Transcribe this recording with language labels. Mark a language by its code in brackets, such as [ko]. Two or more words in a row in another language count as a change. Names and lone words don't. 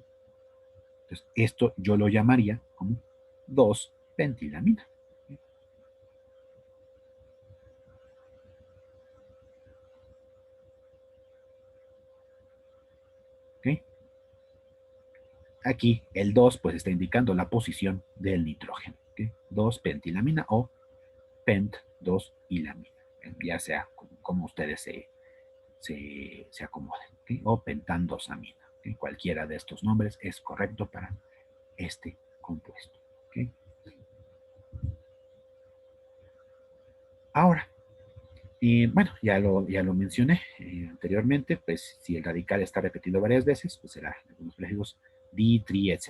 [es] Entonces, esto yo lo llamaría como 2-pentilamina. ¿Sí? ¿Okay? Aquí el 2 pues está indicando la posición del nitrógeno. ¿Okay? 2-pentilamina o pent-2-ilamina. Ya sea como ustedes se acomoden. ¿Okay? O pentandosamina. ¿Okay? Cualquiera de estos nombres es correcto para este compuesto. ¿Okay? Ahora, bueno, ya lo mencioné anteriormente, pues si el radical está repetido varias veces, pues será algunos prefijos di, tri, etc.